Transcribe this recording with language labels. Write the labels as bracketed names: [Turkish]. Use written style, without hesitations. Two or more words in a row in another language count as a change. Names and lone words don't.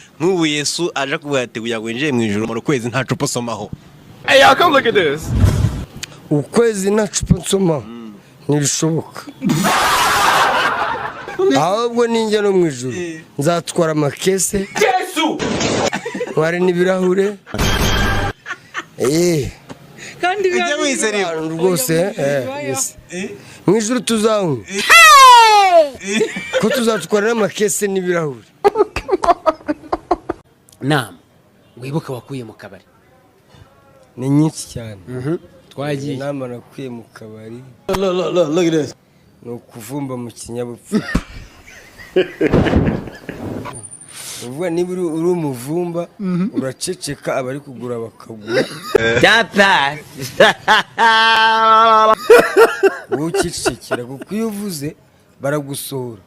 [Kinyarwanda] nk'ubu Yesu aje kuvuga ati kugira ngo winjire mu ijuru mu kwezi nta cupa somaho. [English] Hey, y'all come look at this. [Kinyarwanda] Ukwezi nta cupa nsoma ntibishoboka. Ahubwo ninjye no mu ijuru nzatwara amakese Yesu. Wari n'ibirahure. Kandi Ujya mwiseriye rwose yes. Mu ijuru tuzanywa. Ko tuzatwara n'amakese n'ibirahure. Naam. Wibuka wakuye mu kabari. Ni nyinshi cyane. Twagiye. Inama nakuye mu kabari. [English] Look at this. [Kinyarwanda] No kuvumba mu kinyabupfura. Uvuga niba uri umuvumba uraceceka abari kugura bakagura. Data. Ukicecekera kuko iyo uvuze baragusohora.